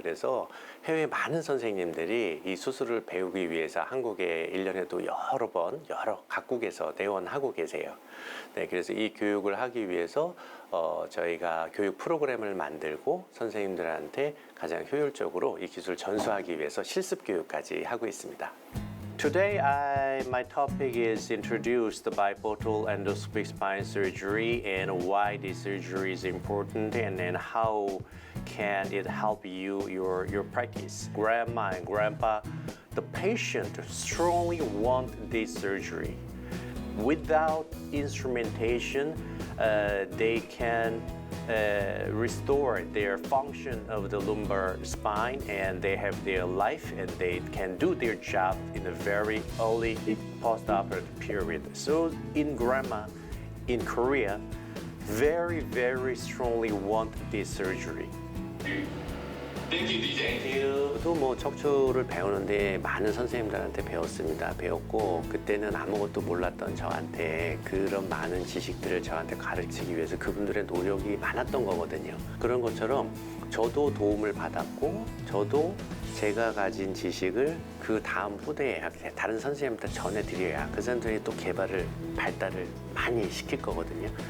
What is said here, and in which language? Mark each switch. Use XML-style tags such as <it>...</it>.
<ko>그래서 해외 많은 선생님들이 이 수술을 배우기 위해서 한국에 1년에도 여러 번 여러 각국에서 내원하고 계세요. 네, 그래서 이 교육을 하기 위해서 저희가 교육 프로그램을 만들고 선생님들한테 가장 효율적으로 이 기술을 전수하기 위해서 실습 교육까지 하고 있습니다.</ko> <en>Today, my topic is introduce the biportal endoscopic spine surgery and why this surgery is important and then how can it help you your practice. Grandma and grandpa, the patient strongly want this surgery. Without instrumentation, they can restore their function of the lumbar spine and they have their life and they can do their job in a very early post-operative period. So in grandma, in Korea, very, very strongly want this surgery.</en> <ko>저도 척추를 배우는데 많은 선생님들한테 배웠습니다. 배웠고 그때는 아무것도 몰랐던 저한테 그런 많은 지식들을 저한테 가르치기 위해서 그분들의 노력이 많았던 거거든요. 그런 것처럼 저도 도움을 받았고 저도 제가 가진 지식을 그 다음 후대에 다른 선생님한테 전해드려야 그 선생님이 또 발달을 많이 시킬 거거든요.</ko>